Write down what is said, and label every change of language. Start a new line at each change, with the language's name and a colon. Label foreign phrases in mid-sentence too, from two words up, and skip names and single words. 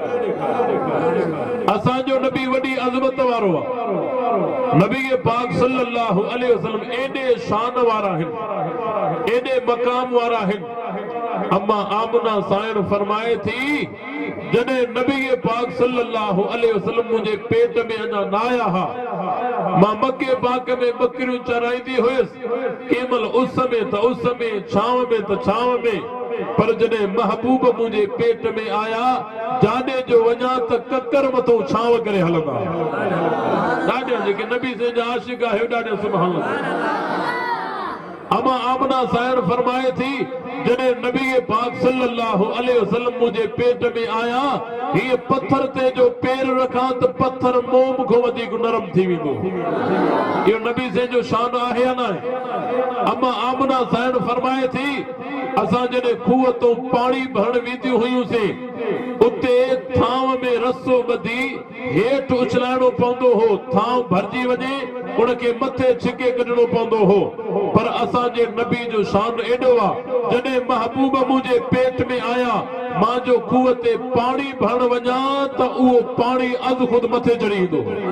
Sindhi: असांजो नबी वॾी अज़मत वारो आहे। नबी पाक
Arabic: صلى الله عليه وسلم
Sindhi: एॾे शान वारा आहिनि, एॾे मकाम वारा आहिनि। अम्मा आमना साइण फरमाए थी जने नबी पाक
Arabic: صلى الله عليه وسلم
Sindhi: मुझे पेट में अना ना आया हा मां मक्के पाक में बकरियों चराईंदी हुयसि केमल उस में छांव में तो छांव में पर जने महबूब मुझे पेट में आया जाने जो वञा त ककर मथो छांव करे हलंदा ॾाढा जेके नबी से जा आशिक आहे ॾाढा
Arabic: سبحان الله
Sindhi: अमा आमना सायर फरमाए थी जने नबी पाक सल्लल्लाहु
Arabic: عليه وسلم
Sindhi: मुझे पेट में आया ये पत्थर ते जो पैर रखा तो पत्थर मोम को वधीक नरम थी वेंदो ये नबी से जो शान आहे या ना अमा आमना सायर फरमाए थी असा जने खूह तो पानी भरण वेंदी हुयूं से उते थाव में रसो बधी हेठ उछलाणो पवंदो हो थाव भरजी वञे उनके मथे छिके कढणो पवंदो हो पर असा जे नबी जो शान एडो आ जने महबूब मुझे पेट में आया मां जो खूह ते पानी भरण वञा त उहो पानी अज खुद मथे चढ़ी ईंदो